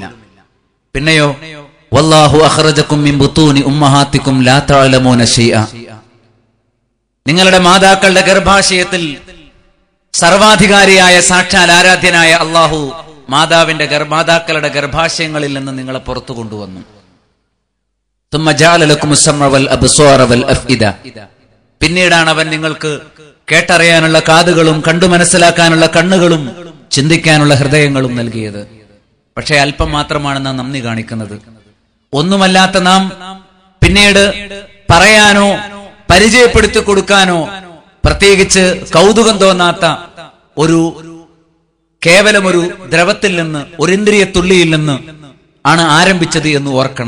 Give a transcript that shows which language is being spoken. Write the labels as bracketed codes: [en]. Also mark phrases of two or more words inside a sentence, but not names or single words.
[ar] പിന്നെയോ والله أخرجكم من بطون أمهاتكم لا تعلمون شيئا. [ml] നിങ്ങളുടെ മാതാക്കളുടെ ഗർഭാശയത്തിൽ സർവാധികാരിയായ സാക്ഷാൽ ആരാധ്യനായ അല്ലാഹു മാതാക്കളുടെ ഗർഭാശയങ്ങളിൽ നിന്ന് നിങ്ങളെ പുറത്തു കൊണ്ടുവന്നു. [ar] ثم جعل لكم السمع والابصار والافئده. [ml] പിന്നീടാണ് അവൻ നിങ്ങൾക്ക് കേട്ടറിയാനുള്ള കാതുകളും കണ്ടു മനസ്സിലാക്കാനുള്ള കണ്ണുകളും ചിന്തിക്കാനുള്ള ഹൃദയങ്ങളും നൽകിയത്. പക്ഷേ അല്പം മാത്രമാണ് നാം നന്ദി കാണിക്കുന്നത്. ഒന്നുമല്ലാത്ത നാം പിന്നീട് പറയാനോ പരിചയപ്പെടുത്തി കൊടുക്കാനോ പ്രത്യേകിച്ച് കൗതുകം തോന്നാത്ത കേവലം ഒരു ദ്രവത്തിൽ നിന്ന്, ഒരു ഇന്ദ്രിയ തുള്ളിയിൽ നിന്ന് ആണ് ആരംഭിച്ചത് എന്ന് ഓർക്കണം.